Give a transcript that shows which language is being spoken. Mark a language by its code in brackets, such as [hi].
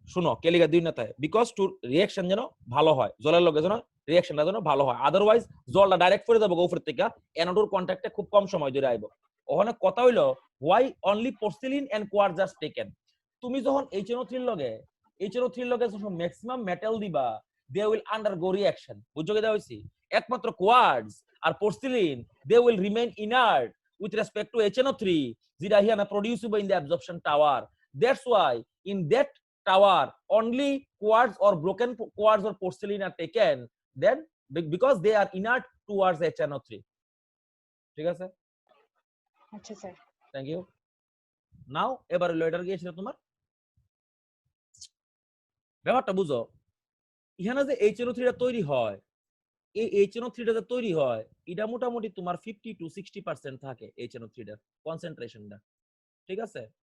[bn] শুনো, কেলিগা দুই না থাকে, বিকজ টু রিঅ্যাকশন যেন ভালো হয়, জলের লগে যেন রিঅ্যাকশনটা যেন ভালো হয়, আদারওয়াইজ জলটা ডাইরেক্ট করে যাবো উপর থেকে, NO2 এর কন্ট্যাক্টে খুব কম সময় ধরে আইব। ওখানে কথা হইলো [en] Why only porcelain and quartz are taken. [bn] তুমি যখন HNO3 লগে যখন ম্যাক্সিমাম মেটাল দিবা [en] They will undergo reaction. [bn] বুঝছো কি দেওয়া হইছে? [en] একমাত্র কোয়ার্টজ আর porcelain they will remain inert with respect to HNO3 [bn] যেটা হিয়ানা [en] producible in the absorption tower. That's why in that tower only quartz or broken quartz or porcelain are taken then because they are inert towards HNO3. [bn] ঠিক আছে? আচ্ছা sir. [en] Thank you. [bn] নাও এবারে letter গিয়েছিল তোমার ব্যাপারটা বুঝো। এখানে যে HNO3 টা তৈরি হয়, এই HNO3 টা যে তৈরি হয় এটা মোটামুটি তোমার 50 to 60% থাকে HNO3 টার কনসেন্ট্রেশনটা। ঠিক আছে?